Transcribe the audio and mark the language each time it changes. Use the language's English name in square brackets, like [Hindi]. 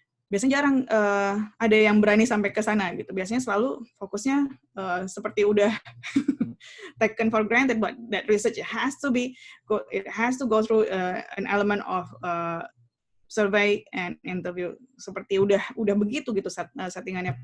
[Indonesian] Biasanya jarang ada yang berani sampai ke sana gitu. Biasanya selalu fokusnya seperti udah [English] taken for granted, but that research has to go through an element of survey and interview. [Indonesian] Seperti udah begitu gitu settingannya.